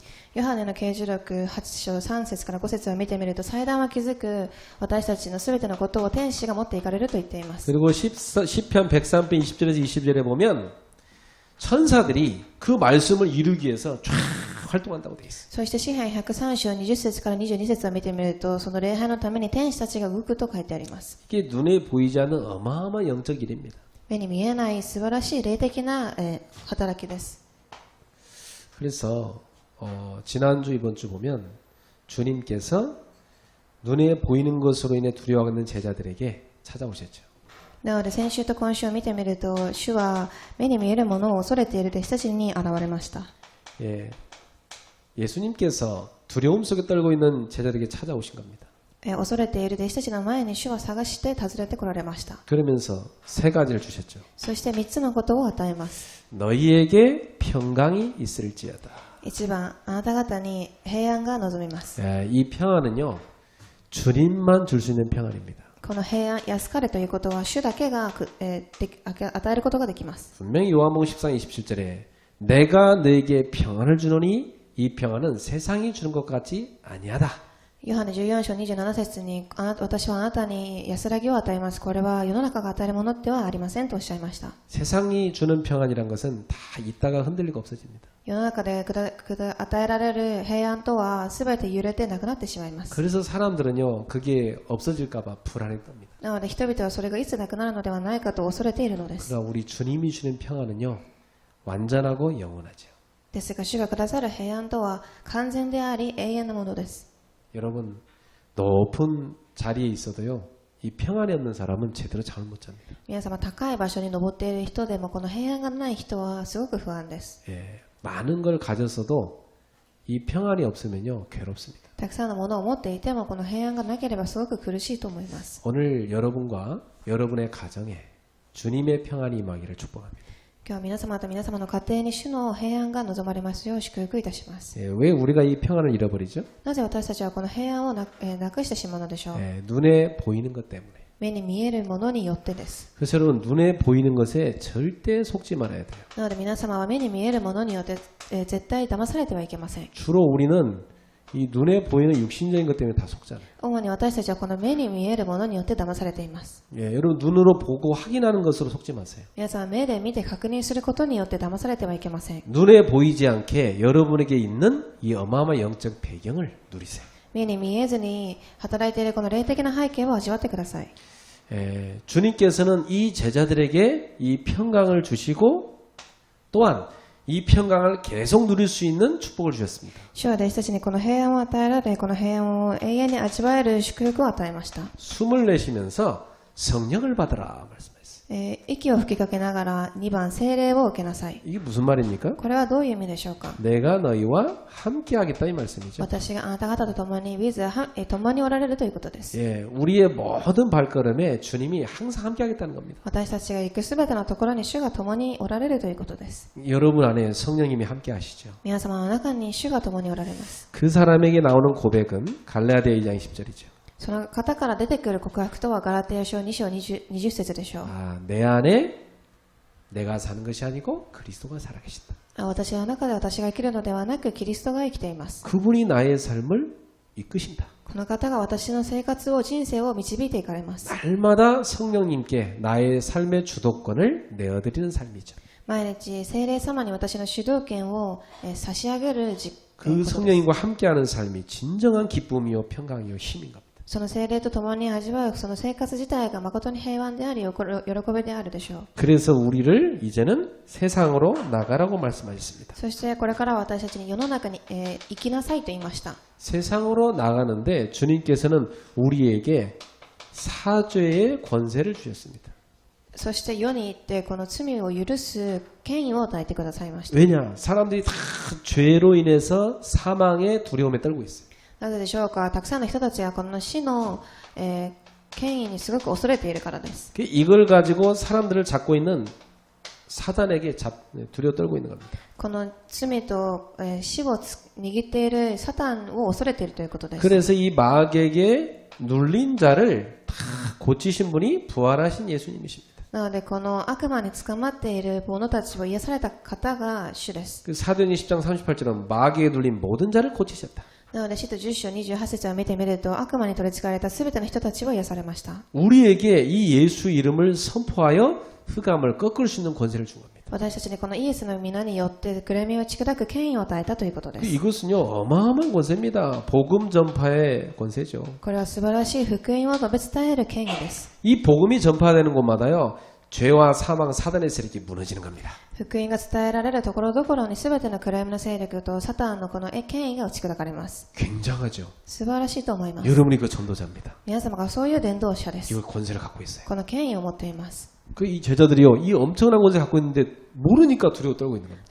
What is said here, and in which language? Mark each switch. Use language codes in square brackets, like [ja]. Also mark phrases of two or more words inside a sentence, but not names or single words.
[ja] ヨハネの啓示録8章3節から5節を見てみると、祭壇を築く私たちのすべてのことを天使が持っていかれると言っています。 [ko] 그리고 시편 103편 20절에서 20절에 보면 천사들이 그 말씀을 이루기 위해서 쫙 활동한다고 돼 있어요. [ja] そして詩篇103章20節から22節を見てみると、その礼拝のために天使たちが動くと書いてあります。 [ko] 이게 눈에 보이지 않는 어마어마한 영적 일입니다. [ja] 目に見えない素晴らしい霊的な、働きです。 [ko] 그래서 지난주 이번주 보면 주님께서 눈에 보이는 것으로 인해 두려워하는 제자들에게 찾아오셨죠. [ja] なので先週と今週を見てみると、主は目に見えるものを恐れている弟子たちに現れました。 [ko] 예, 예수님께서 두려움 속에 떨고 있는 제자들에게 찾아오신 겁니다. [ja] 恐れている弟子たちの前に主は探して訪ねてこられました。 [ko] 그러면서 세 가지를 주셨죠. [ja] そして3つのことを与えます。 [ko] 너희에게 평강이 있을지어다. [ja] 1 番、あなた方に平安が望みます。 [ko] 예, 이 평안은요, 주님만 줄 수 있는 평안입니다. [ja] この平安、安かれということは主だけが、与えることができます。 [ko] 분명히 요한복음 14장 27절에 내가 너에게 평안을 주노니 이 평안은 세상이 주는 것 같지 아니하다. [ja] ヨハネ14章27節に私はあなたに安らぎを与えます。これは世の中が与えるものではありませんとおっしゃいました。 [ko] 세상이 주는 평안이란 것은 다 있다가 흔들리고 없어집니다. [ja] 世の中で与えられる平安とは全て揺れてなくなってしまいます。 [ko] 그래서 사람들은요, 그게 없어질까봐 불안했답니다. [ja] なので人々はそれがいつなくなるのではないかと恐れているのです。 [ko] 그러나 우리 주님이 주는 평안은요, 완전하고 영원하죠. [ja] ですが主がくださる平安とは完全であり永遠なものです。 [ko] 여러분, 높은 자리에 있어도요, 이 평안이 없는 사람은 제대로 잠을 못 잡니다. [ja] 皆様高い場所に登っている人でもこの平安がない人はすごく不安です。 [ko] 예, 많은 걸 가졌어도 이 평안이 없으면요, 괴롭습니다. [ja] たくさんのものを持っていてもこの平安がなければすごく苦しいと思います。 [ko] 오늘 여러분과 여러분의 가정에 주님의 평안이 임하기를 축복합니다. [ja] 今日は皆様と皆様の家庭に主の平安が望まれますよう祝福いたします。 [ko] 예, 왜 우리가 이 평안을 잃어버리죠? [ja] なぜ私たちはこの平安をなくしてしまうのでしょう。 [ko] 예, 눈에 보이는 것 때문에. [ja] 目に見えるものによってです。 [ko] 그래서 여러분, 눈에 보이는 것에 절대 속지 말아야 돼요. [ja] なので皆様は目に見えるものによって、絶対騙されてはいけません。 [ko] 주로 우리는 이 눈에 보이는 육신적인 것 때문에 다 속잖아요. [ja] 主に私たちはこの目に見えるものによって騙されています。 [ko] 예, 여러분 눈으로 보고 확인하는 것으로 속지 마세요. [ja] 皆さんは目で見て確認することによって騙されてはいけません。 [ko] 눈에 보이지 않게 여러분에게 있는 이 어마어마한 영적 배경을 누리세요. [ja] 目に見えずに働いているこの霊的な背景を味わってください。 [ko] 주님께서는 이 제자들에게 이 평강을 주시고 또한 이 평강을 계속 누릴 수 있는 축복을 주셨습니다. [ja] 主は弟子たちにこの平安を与えられ、この平安を永遠に味わえる祝福を与えました。 [ko] 숨을 내쉬면서 성령을 받으라 말씀하셨어요. [ja] 息を吹きかけながら2番聖霊を受けなさい。 [ko] 이게 무슨 말입니까? [ja] これはどういう意味でしょうか。 [ko] 내가 너희와 함께하겠다 이 말씀이죠. [ja] 私があなた方と共に共におられるということです。 [ko] 예, 우리의 모든 발걸음에 주님이 항상 함께하겠다는 겁니다. [ja] 私たちが行くすべてのところに主が共におられるということです。 [ko] 여러분 안에 성령님이 함께하시죠. [ja] 皆様の中に主が共におられます。 [ko] 그 사람에게 나오는 고백은 갈라디아 2장 10절이죠. [ja] その方から出てくる告白とはガラテヤ書2章 20節でしょう。 [ko] 내 안에 내가 사는 것이 아니고 그리스도가 살아계신다. [ja] 私の中で私が生きるのではなくキリストが生きています。 [ko] 그분이 나의 삶을 이끄신다. [ja] この方が私の生活を人生を導いていかれます。 [ko] 날마다 성령님께 나의 삶의 주도권을 내어드리는 삶이죠. [ja] 毎日聖霊様に私の主導権を差し上げる [ko] 그 성령님과 함께하는 삶이 진정한 기쁨이요 평강이요 힘인 겁니다. [ja] その聖霊と共に味わうその生活自体が誠に平安であり喜びであるでしょう。 [ko] 그래서 우리를 이제는 세상으로 나가라고 말씀하셨습니다. [ja] そしてこれから私たちに世の中に生きなさいと言いました。 [ko] 세상으로 나가는데 주님께서는 우리에게 사죄의 권세를 주셨습니다. [ja] そして世に行ってこの罪を許す権威を与えてくださいました。 [ko] 왜냐? 사람들이 다 죄로 인해서 사망의 두려움에 떨고 있어요. [ja] なぜでしょうか。たくさんの人たちがこの死の、権威にすごく恐れているからです。 [ko] 이걸 가지고 사람들을 잡고 있는 사단에게 두려워 떨고 있는 겁니다. [ja] この罪と、死を握っているサタンを恐れているということです。 [ko] 그래서 이 마귀에게 눌린 자를 다 고치신 분이 부활하신 예수님이십니다. [ja] なのでこの悪魔に捕まっている者たちを癒された方が主です。 [ko] 그 사도행전 10장 38절은 마귀에 눌린 모든 자를 고치셨다. [ja] なので使徒10章28節を見てみると悪魔に取り憑かれたすべての人たちを癒されました。 [ko] 우리에게 이 예수 이름을 선포하여 흑암을 꺾을 수 있는 권세를 준 겁니다. [ja] 私たちにこのイエスの皆によって暗闇を打ち砕く権威を与えたということです。 [ko] 이것은요 어마어마한 권세입니다. 복음 전파의 권세죠. [ja] これは素晴らしい福音を述べ伝える権威です。 [ko] 이 복음이 전파되는 곳마다요 죄와 사망 사단의 세력이 무너지는 겁니다. [ja] 福音が伝えられるところどころにすべての暗闇の勢力とサタンのこの権威が打ち砕かれます。 [ko] 굉장하죠. [ja] 素晴らしいと思います。 [ko] 여러분이 그 전도자입니다. [ja] 皆様がそういう伝道者です。 [ko] 이거 권세를 갖고 있어요. [ja] この権威を持っています。 [ko] 그 이 제자들이요 이 엄청난 권세 갖고 있는데 모르니까 두려워 떨고 있는 겁니다.